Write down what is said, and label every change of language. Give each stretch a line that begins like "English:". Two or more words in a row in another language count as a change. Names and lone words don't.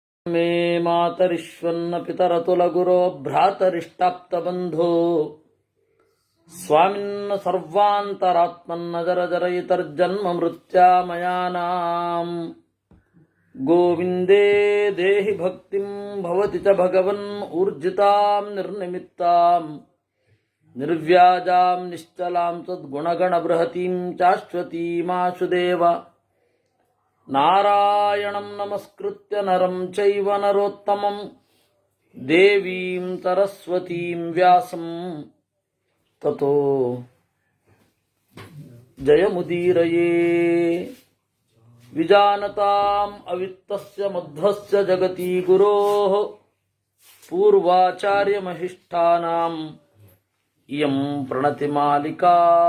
Sanskrit: मे मातरिश्वन्न पितरतुलगुरो भ्रातरिष्टाप्तबन्धो स्वामिन्न सर्वान्तरात्मन्न जर जरयितर्जन्म मृत्यामयानां गोविन्दे देहि भक्तिं भवति च भगवन् ऊर्जितां निर्निमित्तां निर्व्याजां निश्चलां सद्गुणगण बृहतीं चाश्वतीमाशुदेव नारायणं नमस्कृत्य नरं चैव नरोत्तमं देवीं सरस्वतीं व्यासं ततो जयमुदीरये विजानतां अवित्तस्य मध्वस्य जगति गुरोः पूर्वाचार्यमहिष्ठानां इयं प्रणतिमालिका.